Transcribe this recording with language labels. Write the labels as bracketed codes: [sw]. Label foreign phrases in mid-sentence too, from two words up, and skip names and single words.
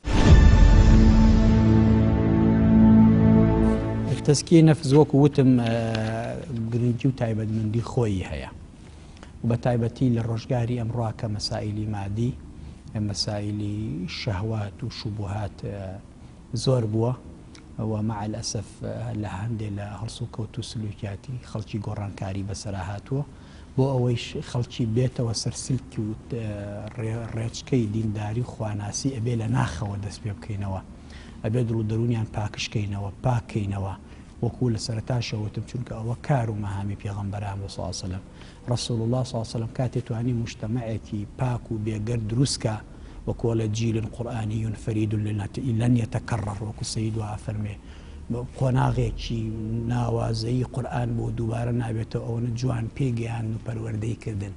[ckb] تەسکیەی نەفس وەکو وتم گرنگی و تایبەتمەندی خۆی هەیە، بە تایبەتی لە ڕۆژگاری ئەمڕۆ کە مەسائیلی مادی، مەسائیلی شەهوات و شوبهات زۆر بووە و [ar] مع الأسف [ckb] لە هەندێک لە هەڵس و کەوت و سلوکیاتی خەڵکی گۆڕانکاری بەسەرا هاتووە بۆ ئەوەی خەڵکی بێتەوە سەرسلکی و ڕێچکەی دینداری خواناسی ئەبێ لە ناخەوە دەست پێ بکەینەوە، ئەبێ دڵ و دەرونیان پاکشکەینەوە، پاکەینەوە، وەکو لە سەرەتاشەوەتم چونکە ئەوە کار و مەهامی پێغەمبەران [ar] صلی الله علیه وسلم. رسول الله صلی الله علیه وسلم [ckb] کاتێ توانی مجتەمەعێکی پاک و بێگەر دروستکە وەکو لە جیل قورئانی [ar] فرید لن يتكرر، [ckb] وەکو سەید وا فەرمێ قۆناغێکی ناوازەیی قورئان بۆ دووبارە نابێتەوە، ئەوەنە جوان پێگەیان و پەروەردەی کردن.